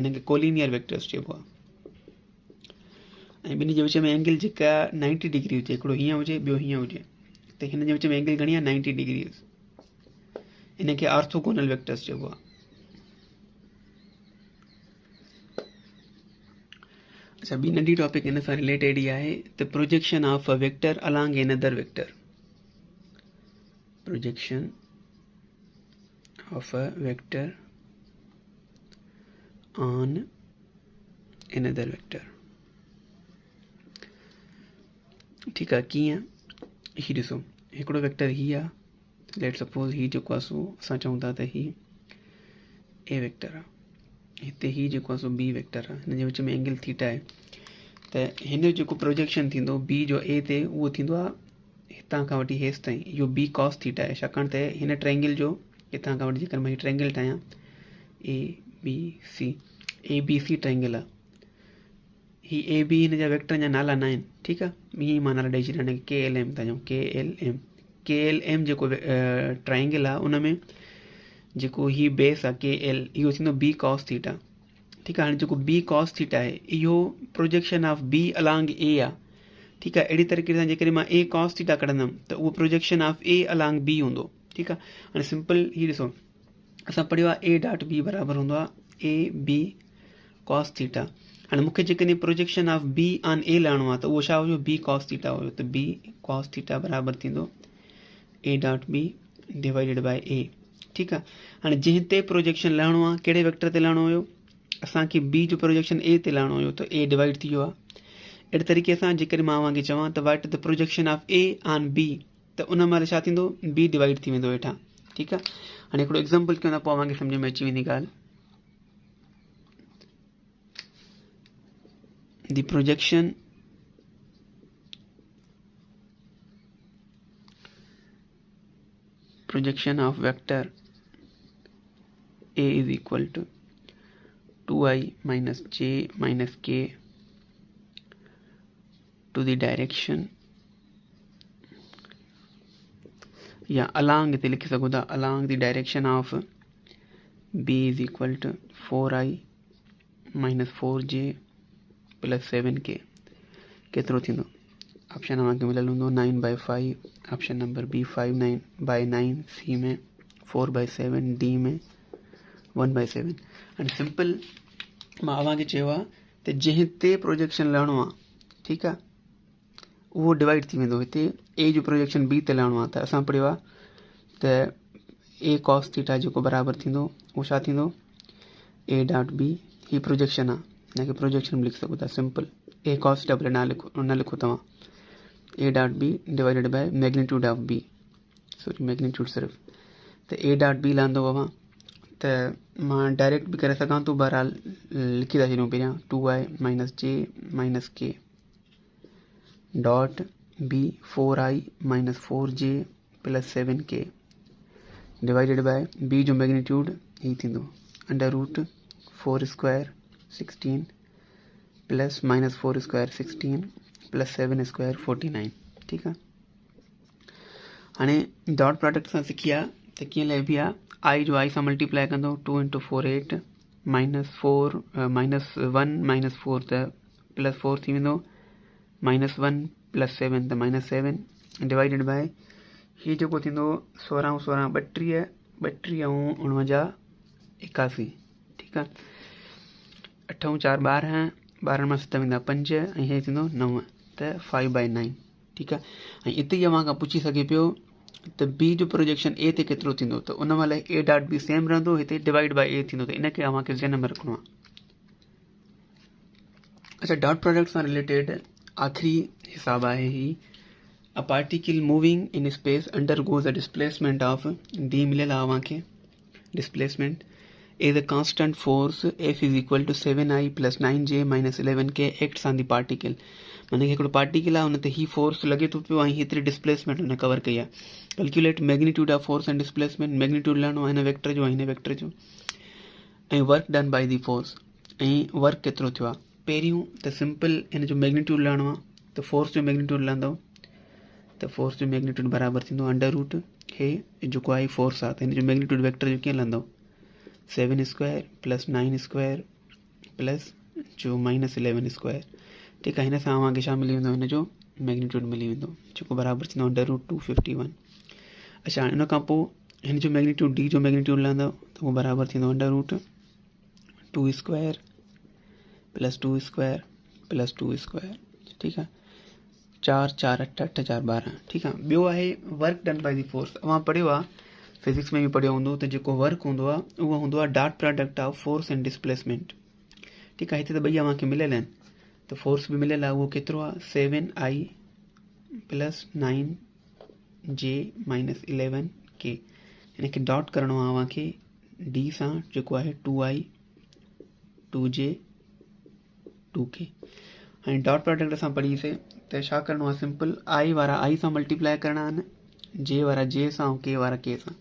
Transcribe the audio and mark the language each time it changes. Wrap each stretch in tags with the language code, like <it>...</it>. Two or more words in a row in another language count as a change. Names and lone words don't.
<sd>हिन खे</sd> <en>collinear vectors</en> <sd>चइबो आहे। ऐं ॿिन्ही जे विच में एंगल जेका 90 डिग्री हुजे, हिकिड़ो हीअं हुजे ॿियो हीअं हुजे, त हिन जे विच में एंगल घणी आहे 90 डिग्री। इन खे</sd> <en>orthogonal vectors</en> <sd>चइबो आहे। अच्छा, ॿी नंढी टॉपिक हिन सां रिलेटेड ई आहे त</sd> <en>projection of a vector along another vector. projection of a vector on another vector.</en> <sd>ठीकु आहे, कीअं ही ॾिसो, हिकिड़ो वेक्टर ही आहे,</sd> <en>let suppose</en> <sd>ही जेको आहे सो असां चऊं था त ही ए वेक्टर आहे, हिते ही जेको आहे सो बी वेक्टर आहे, हिन जे विच में एंगल थीटा आहे। त हिन जो जेको प्रोजेक्शन थींदो बी जो ए ते उहो थींदो आहे हितां खां वठी हेसि ताईं, इहो</sd> <en>b cos theta</en> <sd>आहे। छाकाणि त हिन ट्रायंगल जो हितां खां वठी जेकर मां हीअ ट्रायंगल ठाहियां ए बी सी ट्रायंगल आहे, ही ए बी हिन जा वेक्टर जा नाला न आहिनि। ठीकु आहे, ईअं ई मां नाला ॾेई छॾिया, के एल एम था चऊं, के एल एम जेको ट्रायंगल आहे उन में जेको ही बेस आहे के एल, इहो थींदो</sd> <en>b cos theta.</en> <sd>ठीकु आहे, हाणे जेको</sd> <en>b cos theta</en> <sd>आहे इहो</sd> <en>projection of b along a</en> <sd>आहे। ठीकु आहे, अहिड़ी तरीक़े सां जेकॾहिं मां</sd> <en>a cos theta</en> <sd>कढंदुमि त उहो</sd> <en>projection of a along b</en> <sd>हूंदो। ठीकु आहे, हाणे सिंपल ही ॾिसो, असां पढ़ियो आहे</sd> <en>a dot b</en> <sd>बराबरि हूंदो आहे</sd> <en>a b cos theta.</en> <sd>हाणे मूंखे जेकॾहिं</sd> <en>projection of b on a</en> <sd>लहणो आहे त उहो छा हुयो</sd> <en>b cos theta</en> <sd>हुयो, त</sd> <en>b cos theta</en> <sd>बराबरि थींदो</sd> <en>a dot b divided by a.</en> <sd>ठीकु आहे, हाणे जंहिं ते प्रोजेक्शन लहणो आहे कहिड़े वेक्टर ते लहणो हुयो असांखे बी जो प्रोजेक्शन ए ते लाइणो हुयो त ए डिवाइड थी वियो आहे। अहिड़े तरीक़े सां जेकॾहिं मां तव्हांखे चवां त</sd> <en>what the projection of a on b,</en> <sd>त उन महिल छा थींदो, बी डिवाइड थी वेंदो हेठां। ठीकु आहे, हाणे हिकिड़ो एग्ज़ाम्पल कयूं था, पोइ तव्हांखे सम्झ में अची वेंदी ॻाल्हि।</sd> <en>द projection of vector a is equal to 2i minus j minus k to the direction,</en> <sd>या along इते लिखी सघो था,</sd> <en>along the direction of b is equal to 4i minus 4j plus 7k केतिरो थींदो।</en> <sd>ऑप्शन तव्हांखे मिलियल हूंदो 9/5, ऑप्शन नंबर बी 5/9, सी में 4/7, डी में 1/7। हाणे सिंपल मां तव्हांखे चयो आहे त जंहिं ते प्रोजेक्शन लहणो आहे, ठीकु आहे, उहो डिवाइड थी वेंदो। हिते ए जो प्रोजेक्शन बी ते लहणो आहे, त असां पढ़ियो आहे त</sd> <en>a cos theta</en> <sd>जेको बराबरि थींदो उहो छा थींदो,</sd> <en>a dot b.</en> <sd>ही प्रोजेक्शन आहे, हिनखे प्रोजेक्शन बि लिखी सघो था सिंपल,</sd> <en>a cos theta</en> <sd>भले न लिखो तव्हां,</sd> <en>a dot b divided by magnitude of b, sorry magnitude</en> <sd>सिर्फ। त</sd> <en>a dot b</en> <sd>लहंदो अवां, त मां डायरेक्ट बि करे सघां थो, बहरहाल लिखी था छॾियूं पहिरियां</sd> <en>2i minus j minus k dot b 4i minus 4j plus 7k divided by</en> <sd>बी जो मैग्नीट्यूड ही थींदो</sd> <en>√4 square 16 plus -4 square 16 plus 7 square 49.</en> <sd>ठीकु आहे, हाणे</sd> <en>dot product</en> <sd>सां सिखी आहे त कीअं लहिबी आहे। आई जो आई सां मल्टीप्लाई कंदो 2 × 4 8 -1 -4 त +4 थी वेंदो, -1 + 7 त -7</sd> <en>divided by</en> <sd>हीअ जेको थींदो 16 × 16 32 32 ऐं 49 81। ठीकु आहे, 8 × 4 12 12 मां 7 वेंदा 5 ऐं हीअ थींदो 9 त 5/9। ठीकु आहे, ऐं हिते ई अव्हां खां पुछी सघे पियो त बी जो प्रोजेक्शन ए ते केतिरो थींदो, त उन महिल</sd> <en>a dot b same</en> <sd>रहंदो, हिते</sd> <en>divide by a</en> <sd>थींदो, त इनखे अव्हांखे ज़हन में रखिणो आहे। अच्छा,</sd> <en>dot product</en> <sd>सां रिलेटेड आख़िरी हिसाब आहे ही,</sd> <en>a particle moving in space undergoes a displacement of d</en> <sd>मिलियल आहे अव्हांखे</sd> <en>displacement is a constant force F is equal to 7i plus 9j minus 11k acts on the particle.</en> <sd>माने कि हिकिड़ो पार्टिकल आहे, हुन ते ही फोर्स लॻे थो पियो ऐं हेतिरी डिस्प्लेसमेंट हुन कवर कई आहे।</sd> <en>calculate magnitude of force and displacement,</en> <sd>मैग्नीट्यूड लहणो आहे हिन वेक्टर जो ऐं हिन वेक्टर जो, ऐं</sd> <en>work done by the force,</en> <sd>ऐं वर्क केतिरो थियो आहे। पहिरियों त सिंपल हिन जो मैग्नीट्यूड लहणो आहे, त फोर्स जो मैग्नीट्यूड लहंदो, त फोर्स जो मैग्नीट्यूड बराबरि थींदो √ हे जेको आहे फोर्स आहे, त हिन जो मैग्नीट्यूड वेक्टर जो कीअं लहंदो</sd> <en>7 square plus 9 square plus</en> <sd>जो -11 स्क्वायर। ठीकु आहे, हिन सां तव्हांखे छा मिली वेंदो, हिन जो मैग्नीट्यूड मिली वेंदो जेको बराबरि थींदो √251। अच्छा, हाणे हुन खां पोइ हिन जो मैग्नीट्यूड डी जो मैग्नीट्यूड लहंदो, त उहो बराबरि थींदो</sd> <en>√2 square plus 2 square plus 2 square.</en> <sd>ठीकु आहे, 4 4 8 8 4 12। ठीकु आहे, ॿियो आहे</sd> <en>work done by the force.</en> <sd>तव्हां पढ़ियो आहे फिजिक्स में भी पढ़ियो हूंदो त जेको वर्क हूंदो आहे उहो हूंदो आहे</sd> <en>dot product of force and displacement.</en> <sd>ठीकु आहे, हिते त ॿई अव्हांखे मिलियल आहिनि, त फोर्स बि मिलियल आहे, उहो केतिरो आहे 7i plus 9j minus 11k। हिनखे डॉट करिणो आहे अव्हांखे डी सां, जेको आहे 2i 2j 2k। हाणे</sd> <en>dot product</en> <sd>असां पढ़ीसीं त छा करिणो आहे, सिंपल आई वारा आई सां मल्टीप्लाई करणा आहिनि, जे वारा जे सां ऐं के वारा के सां।</sd>